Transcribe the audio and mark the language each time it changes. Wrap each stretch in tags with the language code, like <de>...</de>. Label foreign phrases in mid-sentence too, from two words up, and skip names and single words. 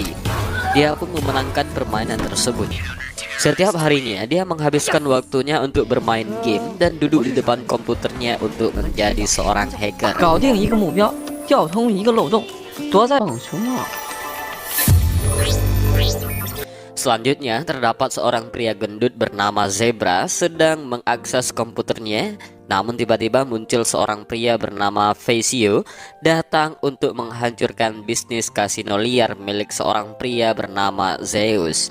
<id>Dia pun memenangkan permainan tersebut. Setiap harinya dia menghabiskan waktunya untuk bermain game dan duduk di depan komputernya untuk menjadi seorang hacker.</id> <zh>搞定一个目标，调通一个漏洞，躲在棒球帽。</zh> <id>Selanjutnya, terdapat seorang pria gendut bernama Zebra sedang mengakses komputernya. Namun tiba-tiba muncul seorang pria bernama Facio datang untuk menghancurkan bisnis kasino liar milik seorang pria bernama Zeus.</id>